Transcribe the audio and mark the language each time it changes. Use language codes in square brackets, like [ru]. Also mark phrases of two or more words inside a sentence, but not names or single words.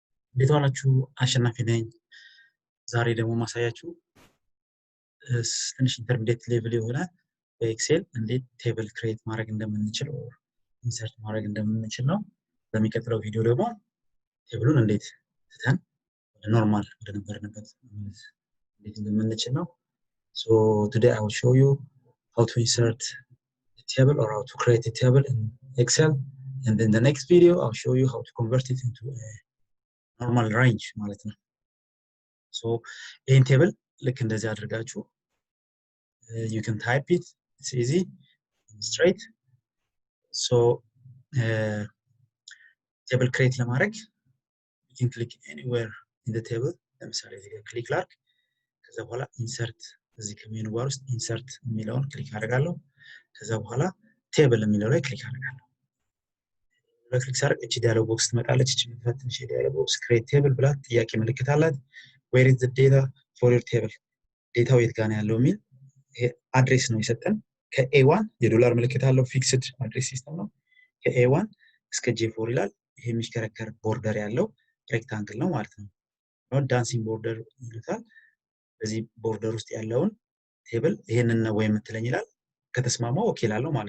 [am] እንዴት ዋላችሁ? አሸናፊ ነኝ። ዛሬ ደግሞ ማሳያችሁ ትንሽ [en] intermediate level [am] የሆነ በኤክሴል እንዴት [en] table create [am] ማድረግ እንደምንችል [en] or insert [am] ማድረግ እንደምንችል ነው። በሚቀጥለው ቪዲዮ ደግሞ ቴብሉን እንዴት ትተን ወደ ኖርማል ወደ ነበርንበት እንዴት እንደምንችል ነው። [en] So today I will show you how to insert a table or how to create a table in Excel, and in the next video I'll show you how to convert it into a normal range [am] ማለት ነው። So ይህን ቴብል ልክ እንደዚህ አድርጋችሁ [en] you can type it, it's easy, straight. So table create ለማድረግ you can click anywhere in the table. [am] ለምሳሌ እዚህ ጋር ክሊክ ላድርግ። ከዛ በኋላ ኢንሰርት እዚህ ከሜኑ ባር ውስጥ ኢንሰርት የሚለውን ክሊክ አደርጋለሁ። ከዛ በኋላ ቴብል የሚለው ላይ ክሊክ አደርጋለሁ። ክሊክ ሳደርግ እቺ [en] dialog box [am] ትመጣለች። እቺ ትንሽ [en] dialog box create table [am] ብላ ጥያቄ ምልክት አላት። [en] where is the data for your table? [am] ዴታው የት ጋር ነው ያለው የሚል አድሬስ ነው የሰጠን። ከA1 የዶላር ምልክት አለው። [en] fixed address system [am] ነው። ከA1 እስከ J4 ይላል። ይሄ የሚሽከረከር ቦርደር ያለው ሬክታንግል ነው ማለት ነው። [en] dancing border [am] ይሉታል። በዚህ ቦርደር ውስጥ ያለውን ቴብል ይሄንን ነው ወይ የምትለኝ ይላል። ከተስማማው ኦኬ ላለው ማለት